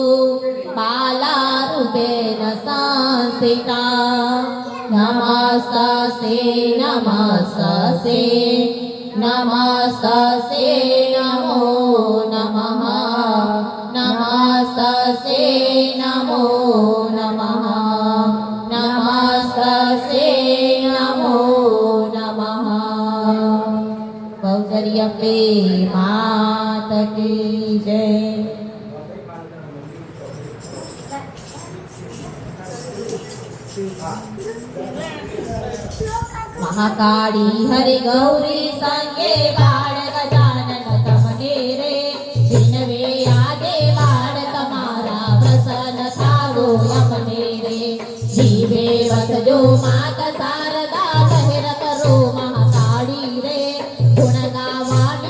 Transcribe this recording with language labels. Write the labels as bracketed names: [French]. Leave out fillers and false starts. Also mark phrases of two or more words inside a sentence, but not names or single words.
[Sanskrit] बालारूपेण संस्थिता नमस्तस्यै नमस्तस्यै नमस्तस्यै नमो नमः नमस्तस्यै नमो नमः नमस्तस्यै नमो नमः [Hindi] बहुचरी अम्बे मात की जय [Gujarati] મહાકાળી હરિ ગૌરી સંગે બાળ ગજાનન તમને રે દિનવે આગે બાળ તમારા પ્રસન્ન થાવો યમને રે જીવે વસજો માત શારદા લહેર કરો મહાકાળી રે ગુણ ગાવાની